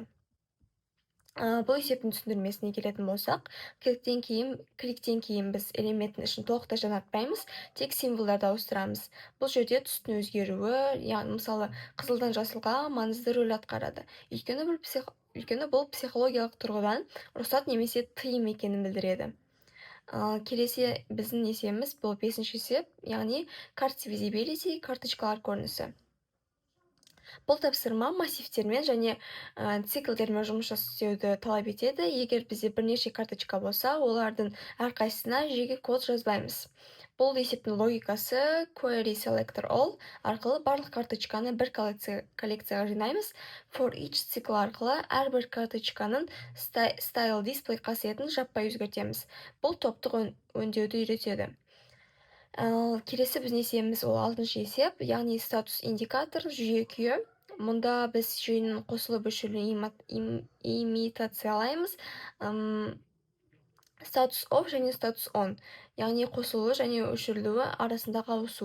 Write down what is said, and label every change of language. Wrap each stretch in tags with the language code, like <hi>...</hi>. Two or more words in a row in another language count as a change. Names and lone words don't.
<kk>Бұл есептің түсіндірмесіне келетін болсақ, кликтен кейін біз элементтің ішін толықтай жаңартпаймыз, тек символдарды ауыстырамыз. Бұл жерде түстің өзгеруі, яғни мысалы қызылдан жасылға маңызды рөл атқарады. Өйткені бұл психологиялық тұрғыдан рұқсат немесе тыйым екенін білдіреді. Келесі біздің есебіміз бұл 5-ші есеп, яғни</kk> <en>card visibility,</en> <kk>карточкалар көрінісі. Бұл тапсырма массивтермен және циклдермен жұмыс істеуді талап етеді. Егер бізде бірнеше карточка болса, олардың әрқайсысына жеке код жазбаймыз. Бұл есептің логикасы</kk> <en>query selector all</en> <kk>арқылы барлық карточканы бір коллекцияға жинаймыз.</kk> <en>For each</en> <kk>цикл арқылы әрбір карточканың</kk> <en>style display</en> <kk>қасиетін жаппай өзгертеміз. Бұл топтық өңдеуді үйретеді. Келесі біздің есебіміз ол 6-шы есеп, яғни статус индикатор, жүйе күйі. Мұнда біз жүйенің қосылып өшірілуін имитациялаймыз. Статус off және статус on, яғни қосылуы және өшірілуі арасындағы ауысу.</kk>